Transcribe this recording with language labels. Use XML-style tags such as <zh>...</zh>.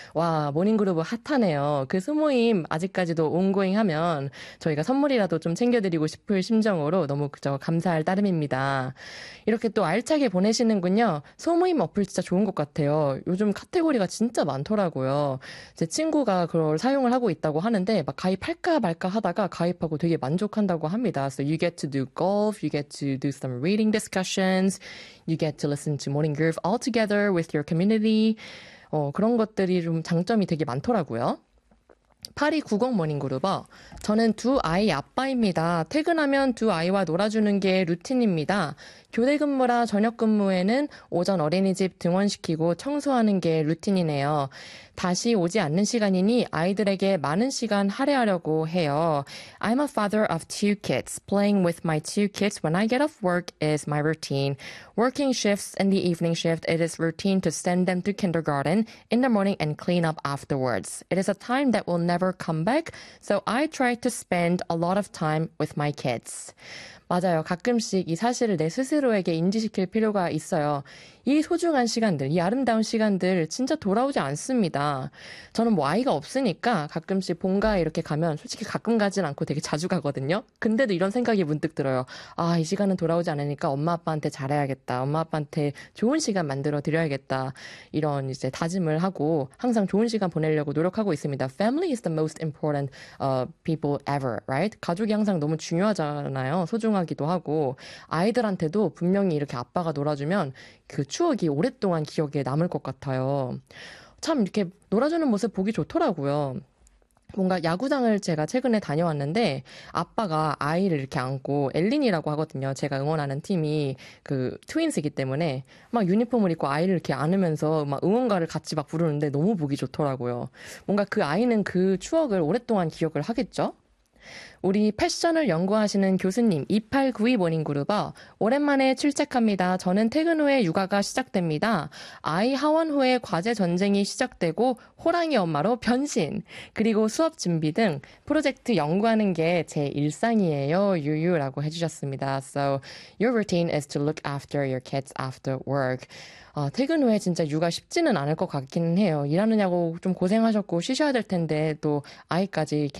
<ko>와, 모닝그루브 핫하네요. 그 소모임 아직까지도 온고잉 하면 저희가 선물이라도 좀 챙겨드리고 싶을 심정으로 너무 그저 감사할 따름입니다. 이렇게 또 알차게 보내시는군요. 소모임 어플 진짜 좋은 것 같아요. 요즘 카테고리가 진짜 많더라고요. 제 친구가 그걸 사용을 하고 있다고 하는데 막 가입할까 말까 하다가 가입하고 되게 만족한다고 합니다.</ko> <en>So you get to do golf, you get to do some reading discussions, you get to listen to Morning Groove all together with your community.</en> <ko>그런 것들이 좀 장점이 되게 많더라고요. 8290 모닝그루버, 저는 두 아이 아빠입니다. 퇴근하면 두 아이와 놀아주는 게 루틴입니다. 교대 근무라 저녁 근무에는 오전 어린이집 등원시키고 청소하는 게 루틴이네요. 다시 오지 않는 시간이니 아이들에게 많은 시간 할애하려고 해요.</ko> <en>I'm a father of two kids. Playing with my two kids when I get off work is my routine. Working shifts and the evening shift, it is routine to send them to kindergarten in the morning and clean up afterwards. It is a time that will never come back, so I try to spend a lot of time with my kids.</en> <ko>맞아요. 가끔씩 이 사실을 내 스스로에게 인지시킬 필요가 있어요. 이 소중한 시간들, 이 아름다운 시간들 진짜 돌아오지 않습니다. 저는 뭐 아이가 없으니까 가끔씩 본가에 이렇게 가면 솔직히 가끔 가진 않고 되게 자주 가거든요. 근데도 이런 생각이 문득 들어요. 아, 이 시간은 돌아오지 않으니까 엄마 아빠한테 잘해야겠다. 엄마 아빠한테 좋은 시간 만들어 드려야겠다. 이런 이제 다짐을 하고 항상 좋은 시간 보내려고 노력하고 있습니다.</ko> <en>Family is the most important people ever, right?</en> <ko>가족이 항상 너무 중요하잖아요. 소중하기도 하고 아이들한테도 분명히 이렇게 아빠가 놀아주면 그 추억이 오랫동안 기억에 남을 것 같아요. 참 이렇게 놀아주는 모습 보기 좋더라고요. 뭔가 야구장을 제가 최근에 다녀왔는데 아빠가 아이를 이렇게 안고 엘린이라고 하거든요. 제가 응원하는 팀이 그 트윈스이기 때문에 막 유니폼을 입고 아이를 이렇게 안으면서 막 응원가를 같이 막 부르는데 너무 보기 좋더라고요. 뭔가 그 아이는 그 추억을 오랫동안 기억을 하겠죠? 우리 패션을 연구하시는 교수님 2892 모닝그루버, 오랜만에 출첵합니다. 저는 퇴근 후에 육아가 시작됩니다. 아이 하원 후에 과제 전쟁이 시작되고 호랑이 엄마로 변신, 그리고 수업 준비 등 프로젝트 연구하는 게 제 일상이에요. 유유라고 해주셨습니다.</ko> <en>So your routine is to look after your kids after work.</en> <ko>퇴근 후에 진짜 육아 쉽지는 않을 것 같기는 해요. 일하느냐고 좀 고생하셨고 쉬셔야 될 텐데 또 아이까지 케어</ko>